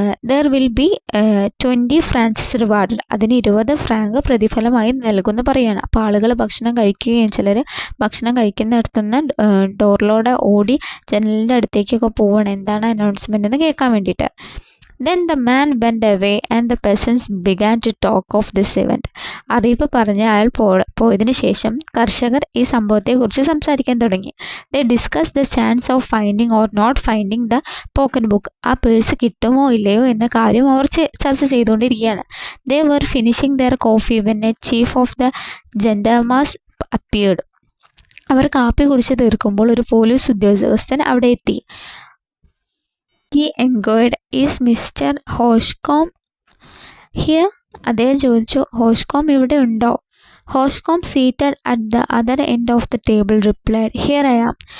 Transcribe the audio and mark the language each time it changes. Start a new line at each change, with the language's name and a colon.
English: There will be 20 francs reward.
Malayalam: അതിന് 20 Frank പ്രതിഫലമായി നൽകുമെന്ന് പറയുകയാണ്. അപ്പോൾ ആളുകൾ ഭക്ഷണം കഴിക്കുകയും ചിലർ ഭക്ഷണം കഴിക്കുന്നിടത്തുനിന്ന് ഡോറിലൂടെ ഓടി ജനലിൻ്റെ അടുത്തേക്കൊക്കെ പോവുകയാണ്, എന്താണ് അനൗൺസ്മെൻ്റ് എന്ന് കേൾക്കാൻ വേണ്ടിയിട്ട്.
English: Then the man went away and the peasants began to talk of this event.
Malayalam: അറിയിപ്പ് പറഞ്ഞ് അയാൾ പോയതിനു ശേഷം കർഷകർ ഈ സംഭവത്തെക്കുറിച്ച് സംസാരിക്കാൻ തുടങ്ങി.
English: They discussed the chance of finding or not finding the pocket book.
Malayalam: ആ പേഴ്സ് കിട്ടുമോ ഇല്ലയോ എന്ന കാര്യം അവർ ചർച്ച ചെയ്തുകൊണ്ടിരിക്കുകയാണ്.
English: They were finishing their coffee when a chief of the gendarmes appeared.
Malayalam: അവർ കാപ്പി കുടിച്ച് തീർക്കുമ്പോൾ ഒരു പോലീസ് ഉദ്യോഗസ്ഥൻ അവിടെ എത്തി.
English: He enquired, "Is Mr. Hoshcombe here?"
Malayalam: അദ്ദേഹം ചോദിച്ചു, ഹോഷ്കോം ഇവിടെ ഉണ്ടോ?
English: ഹോഷ്കോം seated at the other end of the table replied, "here I am."